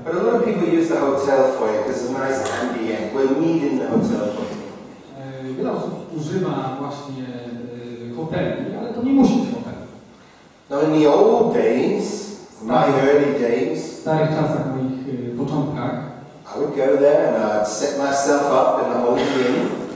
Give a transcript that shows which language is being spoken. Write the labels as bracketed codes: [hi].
[en] But a lot of people use the hotel foyer because it's a nice ambient. We'll meet in the hotel foyer. [pl] Wiele osób używa właśnie hoteli, ale to nie musi być hotel. [en] Now in the old days, my early days, [pl] W starych czasach, moich początkach, [en] I would go there and I'd set myself up in the Holiday Inn.